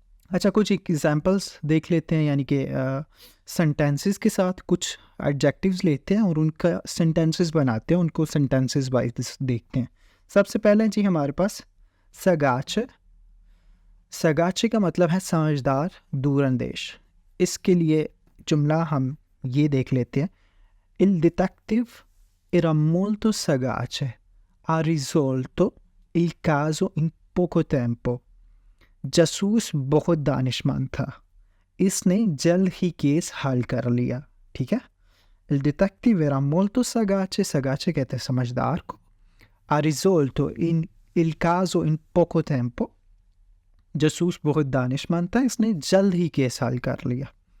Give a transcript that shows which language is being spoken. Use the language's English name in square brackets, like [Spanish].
[Hindi] अच्छा, कुछ एग्जांपल्स देख लेते हैं, यानी कि सेंटेंसेस के साथ कुछ एडजेक्टिव्स लेते हैं और उनका सेंटेंसेस बनाते हैं, उनको सेंटेंसेस वाइज देखते हैं। सबसे पहले जी हमारे पास सगाचे। सगाचे का मतलब है समझदार, दूरंदेश। इसके लिए जुमला हम ये देख लेते हैं, [Italian] Il detective era molto sagace, ha risolto il caso in poco tempo. [Hindi] जासूस बहुत दानिशमंद था, इसने जल्द ही केस हल कर लिया, ठीक है। [Italian] Il detective era molto sagace, [Hindi] sagace कहते हैं समझदार को, [Italian] ha risolto il caso in poco tempo, [Hindi] जासूस बहुत दानिशमंद था, इसने जल्द ही केस हल कर लिया।